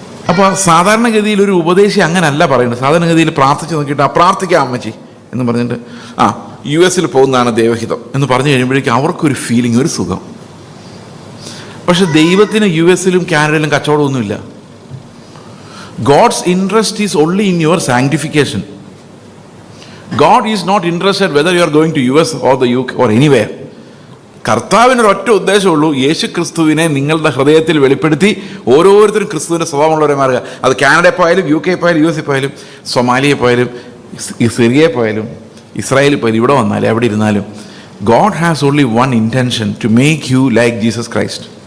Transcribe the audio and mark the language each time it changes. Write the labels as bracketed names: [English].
[Malayalam] അപ്പോൾ സാധാരണഗതിയിൽ ഒരു ഉപദേശി അങ്ങനല്ല പറയുന്നത്. സാധാരണഗതിയിൽ പ്രാർത്ഥിച്ച് നോക്കിയിട്ട് പ്രാർത്ഥിക്കാം അമ്മച്ചി എന്ന് പറഞ്ഞിട്ട് US-ൽ പോകുന്നതാണ് ദൈവഹിതം എന്ന് പറഞ്ഞു കഴിയുമ്പോഴേക്കും അവർക്കൊരു ഫീലിംഗ്, ഒരു സുഖം. പക്ഷെ ദൈവത്തിന് US-ലും കാനഡയിലും കച്ചവടമൊന്നുമില്ല. [English] God's interest is only in your sanctification. God is not interested whether you are going to US or the UK or anywhere. [Malayalam] കർത്താവിനൊരൊറ്റ ഉദ്ദേശമുള്ളൂ, യേശു ക്രിസ്തുവിനെ നിങ്ങളുടെ ഹൃദയത്തിൽ വെളിപ്പെടുത്തി ഓരോരുത്തരും ക്രിസ്തുവിൻ്റെ സ്വഭാവമുള്ളവരെ മാറുക. അത് കാനഡയിൽ പോയാലും UK പോയാലും US പോയാലും സൊമാലിയ പോയാലും സിറിയയിൽ പോയാലും ഇസ്രായേലിൽ പോയാലും ഇവിടെ വന്നാലും എവിടെ ഇരുന്നാലും [English] God has only one intention, to make you like Jesus Christ.